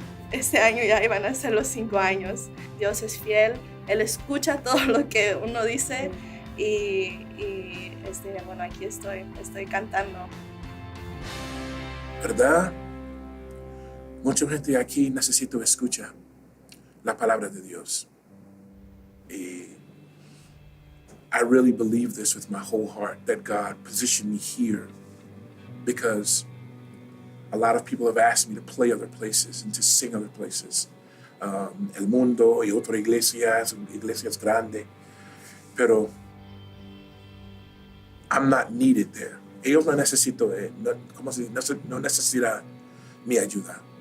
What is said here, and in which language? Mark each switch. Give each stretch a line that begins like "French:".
Spanish: Este año ya iban a ser los 5 años. Dios es fiel, Él escucha todo lo que uno dice y bueno, aquí estoy cantando. ¿Verdad? Mucha gente aquí necesita escuchar la palabra de Dios.
English: Y I really believe this with my whole heart, that God positioned me here because a lot of people have asked me to play other places and to sing other places.
Spanish: El Mundo y otras iglesias grandes, pero
English: I'm not needed there.
Spanish: Ellos no necesitan mi ayuda.